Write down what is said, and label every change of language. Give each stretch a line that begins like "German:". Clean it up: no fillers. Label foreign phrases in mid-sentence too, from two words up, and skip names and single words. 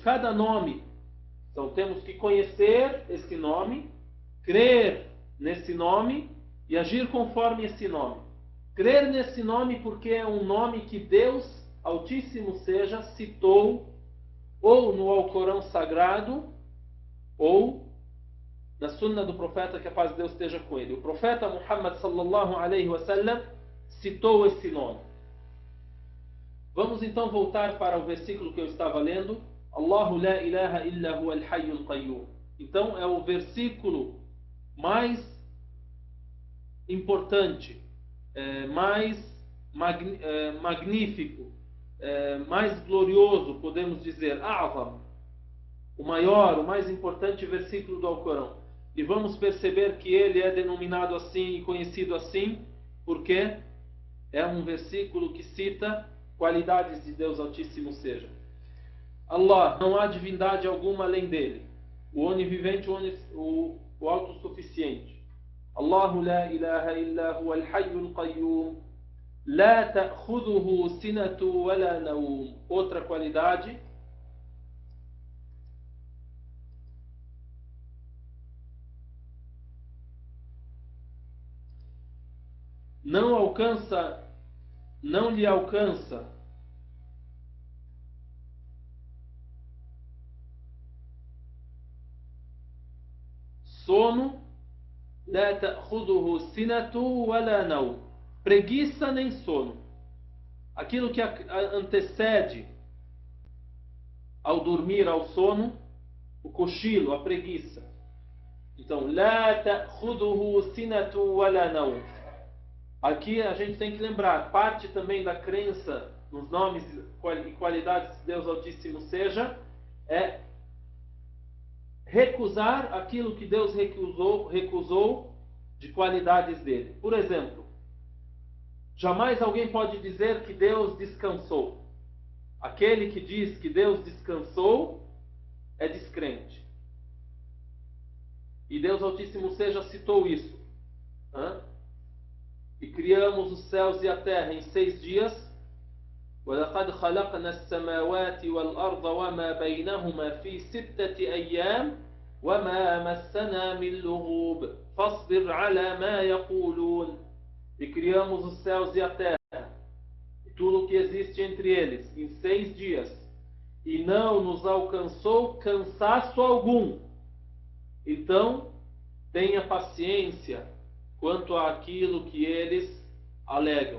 Portuguese: Cada nome, então temos que conhecer esse nome, crer nesse nome e agir conforme esse nome. Crer nesse nome porque é um nome que Deus Altíssimo seja citou ou no Alcorão Sagrado ou na Sunna do profeta, que a paz de Deus esteja com ele. O profeta Muhammad
Arabic: صلى الله عليه وسلم
Portuguese: citou esse nome. Vamos então voltar para o versículo que eu estava lendo.
Arabic: الله لا إله إلا هو الحي القيوم.
Portuguese: Então é o versículo mais importante, mais magnífico, mais glorioso, podemos dizer, A'zam, o maior, o mais importante versículo do Alcorão. E vamos perceber que ele é denominado assim e conhecido assim, porque é um versículo que cita qualidades de Deus Altíssimo seja. Allah, não há divindade alguma além dele, o onivivente, o autossuficiente.
Arabic: الله لا إله إلا هو الحي القيوم لا تأخذه سنة ولا نوم.
Portuguese: Outra qualidade, não lhe alcança sono,
Arabic: لا تأخذه سنة ولا نوم,
Portuguese: preguiça nem sono. Aquilo que antecede ao dormir, ao sono, o cochilo, a preguiça. Então,
Arabic: لا تأخذه سنة ولا نوم.
Portuguese: Aqui a gente tem que lembrar, parte também da crença nos nomes e qualidades de Deus Altíssimo seja, é recusar aquilo que Deus recusou de qualidades dele. Por exemplo, jamais alguém pode dizer que Deus descansou. Aquele que diz que Deus descansou é descrente. E Deus Altíssimo seja citou isso. E criamos os céus e a terra em 6 dias.
Arabic: وَلَقَدْ خَلَقْنَا السَّمَاوَاتِ وَالْأَرْضَ وَمَا بَيْنَهُمَا فِي 6 أَيَّامٍ وَمَا مَسَّنَا مِنْ لُغُوبٍ فَاصْبِرْ عَلَى مَا يَقُولُونَ.
Portuguese: E criamos os céus e a terra, e tudo o que existe entre eles, em 6 dias. E não nos alcançou cansaço algum. Então, tenha paciência quanto àquilo que eles alegam.